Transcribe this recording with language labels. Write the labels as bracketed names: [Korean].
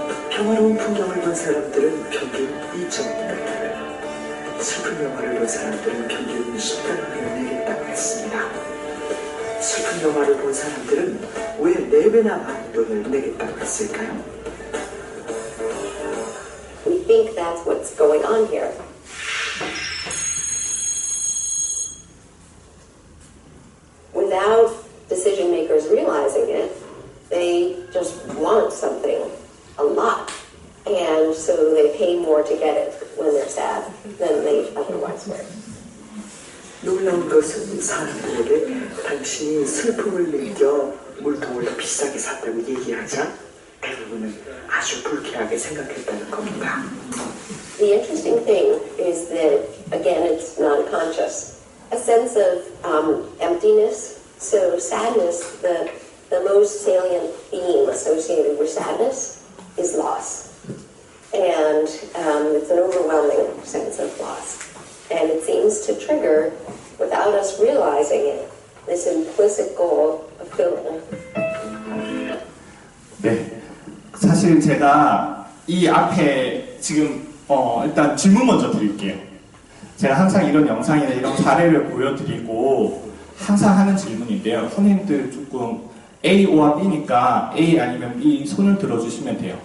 [Korean] 평화로운 풍경을 본 사람들은 평균 2.5달러, 슬픈 영화를 본 사람들은 평균 10달러를 내겠다고 했습니다. 슬픈 영화를 본 사람들은 왜 4배나 많은 돈을 내겠다고 했을까요? [English] We think that's what's going on here. Without decision makers realizing it, they just want something a lot. And so they pay more to get it when they're sad than they otherwise would. [Korean] 놀라운 것은 사람들에게 당신이 슬픔을 느껴 물통을 더 비싸게 샀다고 얘기하자 대부분은 아주 불쾌하게 생각했다는 겁니다. [English] The interesting thing is that, again, it's non-conscious. A sense of emptiness. So sadness, the most salient theme associated with sadness is loss. And it's an overwhelming sense of loss. And it seems to trigger, without us realizing it, this implicit goal of filling. [Korean] 네. 사실 제가 이 앞에 지금 일단 질문 먼저 드릴게요. 제가 항상 이런 영상이나 이런 사례를 보여드리고 항상 하는 질문인데요. 선생님들 조금 A와 B니까 A 아니면 B 손을 들어주시면 돼요.